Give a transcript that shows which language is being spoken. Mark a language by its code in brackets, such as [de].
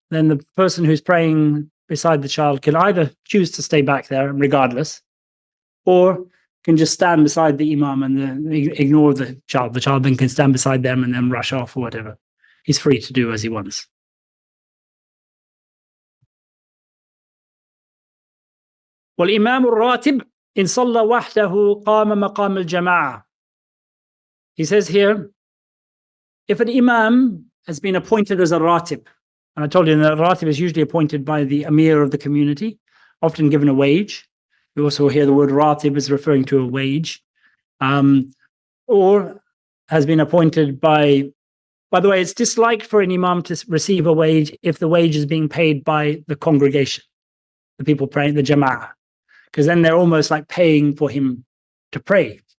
[en] then the person who's praying beside the child can either choose to stay back there regardless, or can just stand beside the imam and ignore the child. The child then can stand beside them and then rush off or whatever. He's free to do as he wants. [ar] والإمام الراتب إن صلى وحده قام مقام الجماعة. [en] He says here, if an imam has been appointed as a ratib, and I told you that a ratib is usually appointed by the emir of the community, often given a wage. We also hear the word ratib is referring to a wage, or has been appointed by the way, it's disliked for an imam to receive a wage if the wage is being paid by the congregation, the people praying, the jama'ah, because then they're almost like paying for him to pray.